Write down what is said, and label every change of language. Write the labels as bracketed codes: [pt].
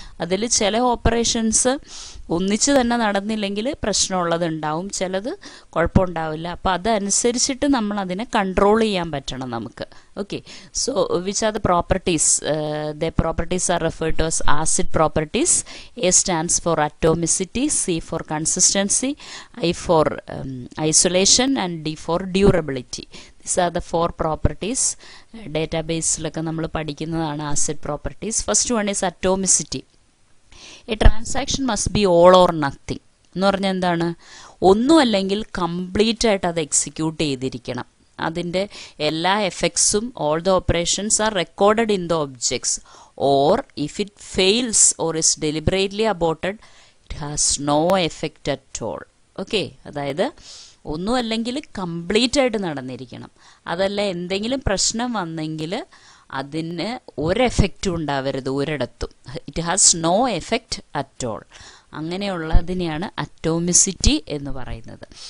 [ml] അതിൽ ചില ഓപ്പറേഷൻസ് ഒന്നിച്ച് തന്നെ നടന്നില്ലെങ്കിൽ പ്രശ്നമുള്ളത് ഉണ്ടാവും, ചിലത് കുഴപ്പമുണ്ടാവില്ല. അപ്പോൾ അതനുസരിച്ചിട്ട് നമ്മൾ അതിനെ കൺട്രോൾ ചെയ്യാൻ പറ്റണം നമുക്ക്. Okay. [en] So which are the properties? The properties are referred to as acid properties. A stands for atomicity, C for consistency, I for isolation, and D for durability. These are the four properties. [ml] ഡേറ്റാബേസിലൊക്കെ നമ്മൾ പഠിക്കുന്നതാണ് [en] Acid properties. First one is atomicity. A transaction must be all or nothing [ml] എന്ന് പറഞ്ഞാൽ എന്താണ്? ഒന്നുമല്ലെങ്കിൽ complete ആയിട്ട് അത് execute ചെയ്തിരിക്കണം. അതിൻ്റെ എല്ലാ എഫക്ട്സും, [en] All the operations are recorded in the objects. Or if it fails or is deliberately aborted, it has no effect at all. Okay. [ml] അതായത് ഒന്നുമല്ലെങ്കിൽ complete ആയിട്ട് നടന്നിരിക്കണം. അതല്ല എന്തെങ്കിലും പ്രശ്നം വന്നെങ്കിൽ അതിന് ഒരു എഫക്റ്റും ഉണ്ടാവരുത് ഒരിടത്തും. [en] It has no effect at all. [ml] അങ്ങനെയുള്ളതിനെയാണ് atomicity എന്ന് പറയുന്നത്.